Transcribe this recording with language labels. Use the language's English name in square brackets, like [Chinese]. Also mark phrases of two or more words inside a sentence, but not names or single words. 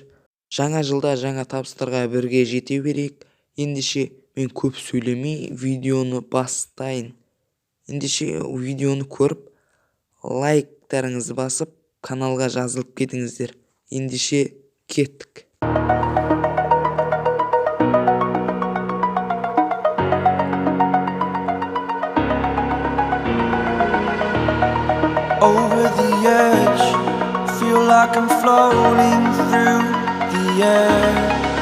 [Kazakh] Жаңа жылда жаңа табыстарға бірге жете берейік. Ендеше мен көп сөйлемей видеоны бастайын. Ендеше видеоны көріп, лайктарыңызды басып, каналға жазылып кетіңіздер. Ендеше кеттік. [English] Over the edge, feel like I'm floating through the air.